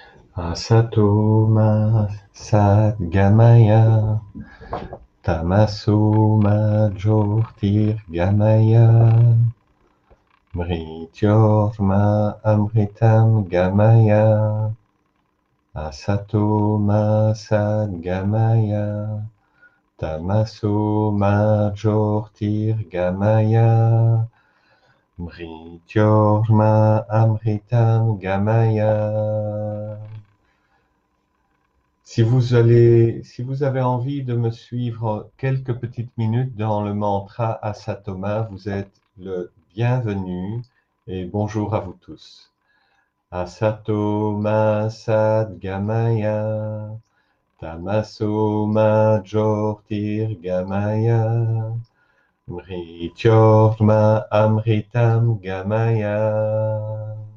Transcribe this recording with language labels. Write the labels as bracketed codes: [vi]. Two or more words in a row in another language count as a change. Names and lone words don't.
[sa] असतो मा सद्गमय तमसो मा ज्योतिर्गमय मृत्योर्मा अमृतं गमय असतो मा सद्गमय तमसो मा ज्योतिर्गमय मृत्योर्मा अमृतं गमय. [fr] Si vous avez envie de me suivre quelques petites minutes dans le mantra Asatoma, vous êtes le bienvenu et bonjour à vous tous. [sa] असतोमा सद्गमय, तमसो मा ज्योतिर्गमय, मृत्योर्मा अमृतं गमय.